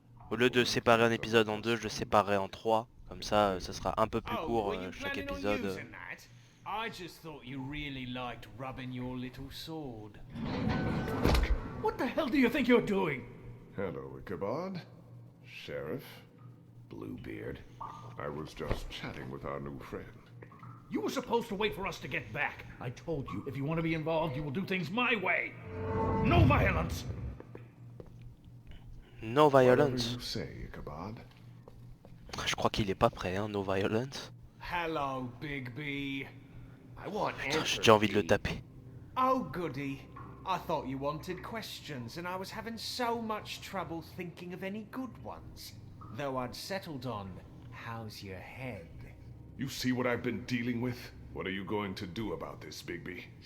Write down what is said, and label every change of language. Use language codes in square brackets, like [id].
[fr] Au lieu de séparer un épisode en 2, je le séparerai en 3, comme ça, ça sera un peu plus court chaque épisode. [en] I just thought you really liked rubbing your little sword. What the hell do you think you're doing? Hello, Ichabod. Sheriff. Bluebeard. I was just chatting with our new friend. You were supposed to wait for us to get back. I told you, if you want to be involved, you will do things my way. No violence! No violence. Whatever you say, Ichabod. [fr] Je crois qu'il est pas prêt, hein, [en] no violence. Hello, Bigby. I want [fr] Putain, [en] answers. [fr] j'ai déjà envie de le taper. [en] Oh, goody. I thought you wanted questions, and I was having so much trouble thinking of any good ones. Though I'd settled on, how's your head? You see what I've been dealing with? What are you going to do about this, Bigby?